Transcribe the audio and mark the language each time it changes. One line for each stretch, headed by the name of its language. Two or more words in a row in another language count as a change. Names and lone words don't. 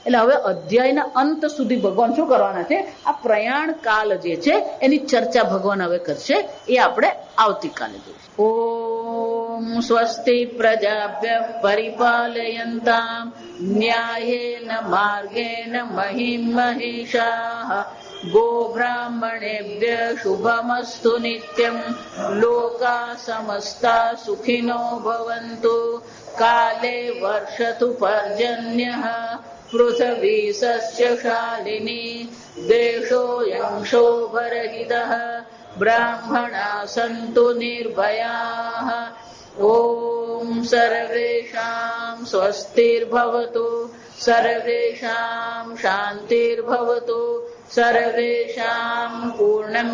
Gujarati: એટલે હવે અધ્યાયના અંત સુધી ભગવાન શું કરવાના છે? આ પ્રયાણ કાળ જે છે એની ચર્ચા ભગવાન હવે કરશે. એ આપણે આવતીકાલે જોઈશું.
Sanskrit: ओम स्वस्ति प्रजाभ्य परिपालयन्ताम न्यायेन मार्गेण महिम महिषाः गोब्राह्मणेभ्यः शुभमस्तु नित्यम् लोकाः समस्ताः सुखिनो भवन्तु काले वर्षतु पर्जन्यः पृथिवी सस्यशालिनी देशोऽयं क्षोभरहितः ब्राह्मणाः सन्तु निर्भयाः ॐ सर्वेषां स्वस्तिर्भवतु सर्वेषां शान्तिर्भवतु सर्वेषां पूर्णं